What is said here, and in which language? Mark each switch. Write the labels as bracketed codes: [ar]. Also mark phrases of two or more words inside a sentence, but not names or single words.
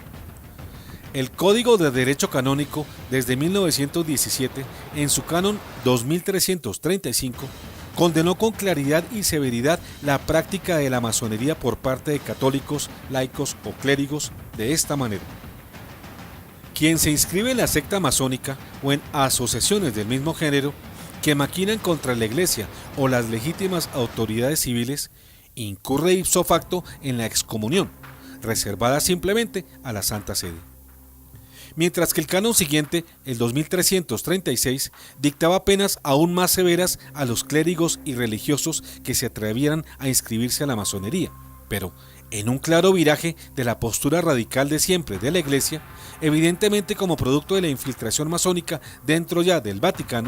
[es] El Código de Derecho Canónico, desde 1917, en su canon 2335, condenó con claridad y severidad la práctica de la masonería por parte de católicos, laicos o clérigos de esta manera. Quien se inscribe en la secta masónica o en asociaciones del mismo género que maquinan contra la Iglesia o las legítimas autoridades civiles, incurre [la] ipso facto [es] en la excomunión, reservada simplemente a la Santa Sede. Mientras que el canon siguiente, el 2336, dictaba penas aún más severas a los clérigos y religiosos que se atrevieran a inscribirse a la masonería, pero en un claro viraje de la postura radical de siempre de la Iglesia, evidentemente como producto de la infiltración masónica dentro ya del Vaticano.